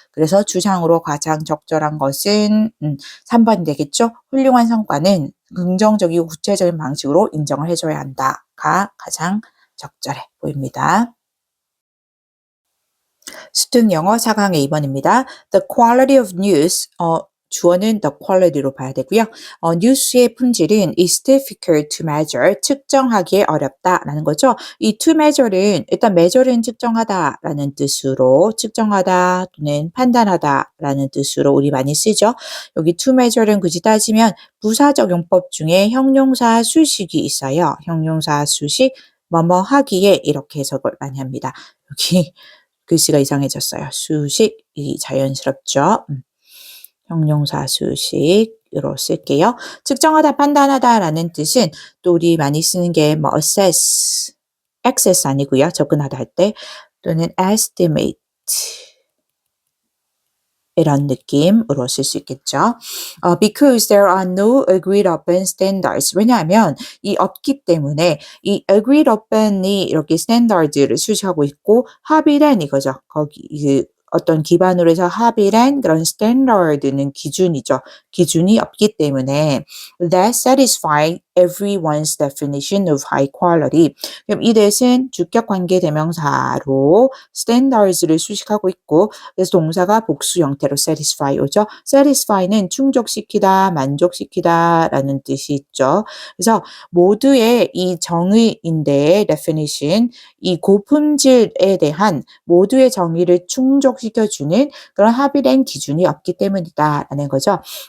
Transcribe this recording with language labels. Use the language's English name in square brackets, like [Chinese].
[Korean] 그래서 주장으로 가장 적절한 것은 3번이 되겠죠. 훌륭한 성과는 긍정적이고 구체적인 방식으로 인정을 해줘야 한다가 가장 적절해 보입니다. 수능 영어 4강의 2번입니다. [English] The quality of news, [Korean] 주어는 [English] the quality로 [Korean] 봐야 되고요. 뉴스의 품질은 [English] is difficult to measure, [Korean] 측정하기에 어렵다라는 거죠. 이 to measure는 일단 measure는 측정하다라는 뜻으로 측정하다 또는 판단하다라는 뜻으로 우리 많이 쓰죠. 여기 to measure는 굳이 따지면 부사적 용법 중에 형용사 수식이 있어요. 형용사 수식 뭐뭐 하기에 이렇게 해석을 많이 합니다. 여기 글씨가 이상해졌어요. 수식이 자연스럽죠. 형용사 수식으로 쓸게요. 측정하다, 판단하다 라는 뜻은 또 우리 많이 쓰는 게 뭐 assess, access 아니고요. 접근하다 할 때 또는 estimate 이런 느낌으로 쓸 수 있겠죠. [English] Because there are no agreed upon standards. [Korean] 왜냐하면 이 없기 때문에 이 agreed upon이 이렇게 standard를 수식하고 있고 합의된 이거죠. 거기 어떤 기반으로 해서 합의된 그런 standard는 기준이죠. 기준이 없기 때문에 [English] that satisfy everyone's definition of high quality. [Korean] 그럼 이 대신 주격 관계 대명사로 standards를 수식하고 있고 그래서 동사가 복수 형태로 satisfy 오죠. satisfy는 충족시키다, 만족시키다 라는 뜻이 있죠. 그래서 모두의 이 정의인데 definition, 이 고품질에 대한 모두의 정의를 충족시켜주는 그런 합의된 기준이 없기 때문이다 라는 거죠.